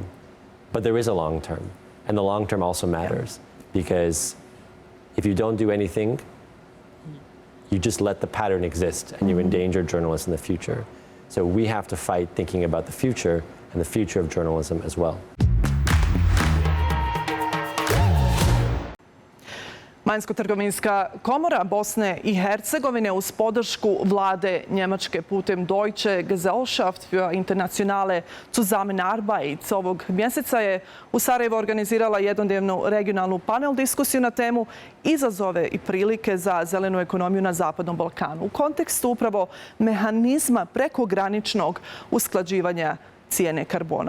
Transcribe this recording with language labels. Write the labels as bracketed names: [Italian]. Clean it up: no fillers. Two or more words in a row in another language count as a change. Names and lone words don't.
[English] But there is a long term, and the long term also matters because if you don't do anything, you just let the pattern exist and you endanger journalists in the future. So we have to fight thinking about the future and the future of journalism as well. [Bosnian] Vanjsko-trgovinska komora Bosne i Hercegovine uz podršku vlade Njemačke putem Deutsche Gesellschaft für internationale Zusammenarbeit ovog mjeseca je u Sarajevu organizirala jednodnevnu regionalnu panel diskusiju na temu izazove i prilike za zelenu ekonomiju na Zapadnom Balkanu u kontekstu upravo mehanizma prekograničnog usklađivanja cijene karbona.